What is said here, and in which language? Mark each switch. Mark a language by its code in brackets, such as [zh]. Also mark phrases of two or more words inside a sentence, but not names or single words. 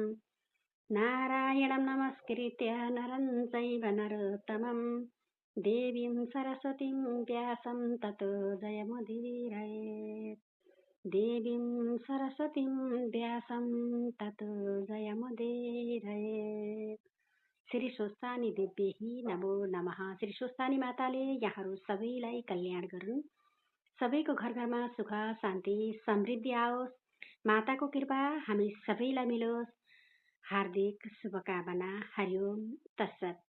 [sa] नारायणं नमस्कृत्य नरं चैव नरोत्तमं देवीं सरस्वतीं व्यासं ततो जयमुदीरयेत्। देवीं सरस्वतीं व्यासं ततो जयमुदीरयेत्। श्री स्वस्थानी देव्यै नमो नमः। [ne] श्री स्वस्थानी माताले यहाँहरू सबैलाई कल्याण गरून्, सबैको घर घरमा सुख शान्ति समृद्धि आओस्, माताको कृपा हामी सबैलाई मिलोस्। हार्दिक शुभकामना। [sa] हरिओम तत्सत।